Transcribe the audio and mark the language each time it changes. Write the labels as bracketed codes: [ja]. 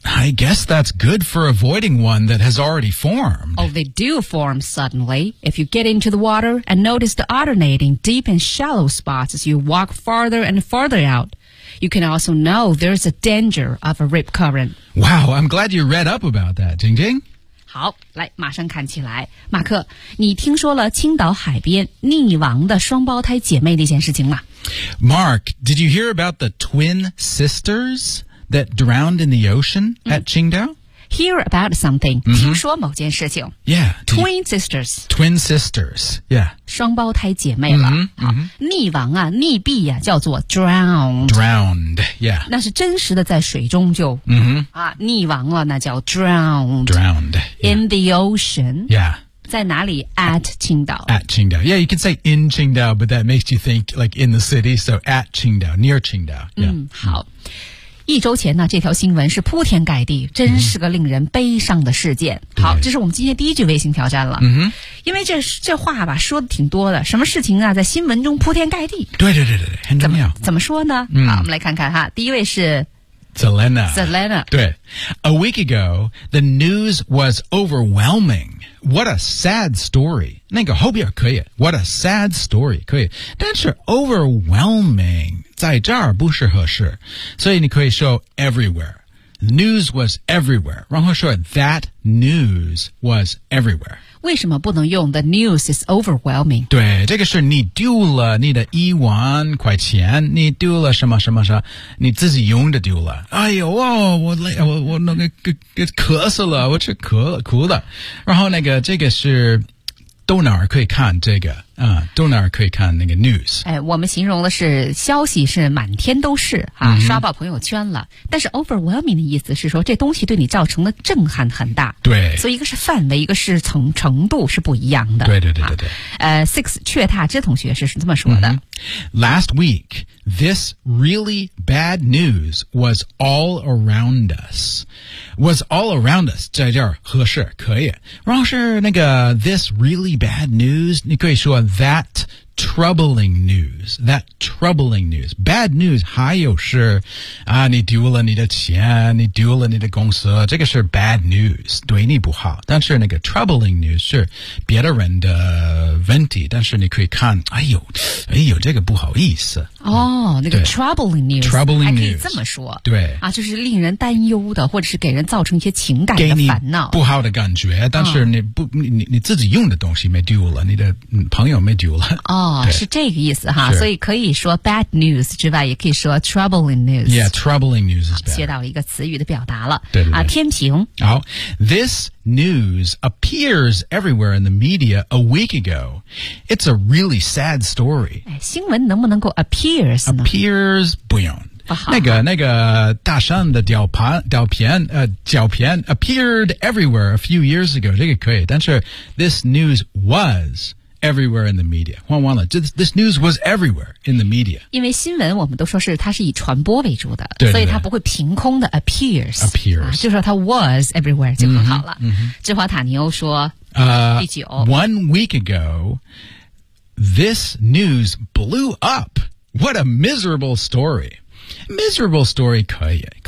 [en] I guess that's good for avoiding one that has already formed. Oh, they do form suddenly. If you get into the water and notice the alternating deep and shallow spots as you walk farther and farther out, you can also know there's a danger of a rip current. Wow, I'm glad you read up about that, Jing Jing. [zh] 好，来，马上看起来。马克，你听说了青岛海边溺亡的双胞胎姐妹那件事情吗 [en] ？Mark, did you hear about the twin sisters that drowned in the ocean at Qingdao?、 Hear about something,、 mm-hmm. [zh] 听说某件事情。 [en] Yeah. Twin sisters. Twin sisters, yeah. [zh] 双胞胎姐妹了。 Mm-hmm. 好，溺亡啊，溺毙啊，叫做 drowned. [en] Drowned, yeah. [zh] 那是真实的在水中就、 mm-hmm. 啊、溺亡了，那叫 drowned. [en] Drowned.、Yeah. In the ocean. Yeah. [zh] 在哪里 at Qingdao [en] at Qingdao yeah you can say in Qingdao but that makes you think like in the city so at Qingdao near Qingdao、yeah. [zh] 好一周前呢这条新闻是铺天盖地真是个令人悲伤的事件、好这是我们今天第一句微信挑战了、因为 这话吧说的挺多的什么事情啊在新闻中铺天盖地对对对对对，很重要怎么说呢、好我们来看看哈第一位是 [en] Zelena. 对 A week ago, the news was overwhelming. What a sad story. [zh] 那个后边可以 [en] What a sad story. [zh] 可以但是 overwhelming 在这儿不是合适。 [en] 所以你可以说 everywhere. News was everywhere. [zh] 然后说 [en] that news was everywhere. [zh] 为什么不能用 [en] the news is overwhelming? [zh] 对这个是你丢了你的10000块钱你丢了什么什么什么你自己用的丢了。哎呦、哦、我那个咳嗽了我去咳了哭了。然后那个这个是到哪儿可以看这个啊到哪儿可以看那个 news。哎我们形容的是消息是满天都是啊、刷爆朋友圈了。但是 overwhelming 的意思是说这东西对你造成的震撼很大。对。所以一个是范围一个是程度是不一样的。对对对对对。 Six 雀踏之同学是这么说的。 [en] Last week, this really bad news was all around us. Was all around us, [zh] 在这儿合适可以。然后是那个 [en] this really bad news, [zh] 你可以说 that [en] troubling news. That troubling news. Bad news [zh] 还有是啊，你丢了你的钱，你丢了你的公司，这个是 bad news, 对你不好。但是那个 troubling news 是别的人的问题，但是你可以看，哎呦，这个不好意思。哦，那个 troubling news, [en] troubling news [zh] 还可以这么说，对啊，就是令人担忧的，或者是给人造成一些情感的烦恼、不好的感觉。但是你不、你自己用的东西没丢了，你的朋友没丢了。哦，是这个意思哈。所以可以说 bad news 之外，也可以说 troubling news。 [en] Yeah, troubling news is bad. [zh] 学到了一个词语的表达了。对对对啊，天平。 [en] 好 ，this news appears everywhere in the media a week ago. It's a really sad story. [zh] 哎，新闻能不能够 appears 呢？Appears 不用。好那个大山的照片 [en] appeared everywhere a few years ago. [zh] 这个可以，但是 [en] this news was everywhere in the media. 换完了 ，this news was everywhere in the media. [zh] 因为新闻我们都说是它是以传播为主的，对对对，所以它不会凭空的 appears. [en] Appears、 [zh] 就说它 [en] was everywhere [zh] 就很好了。智华塔尼欧说，第九 [en] ，One week ago, this news blew up. What a miserable story. Miserable story 可以、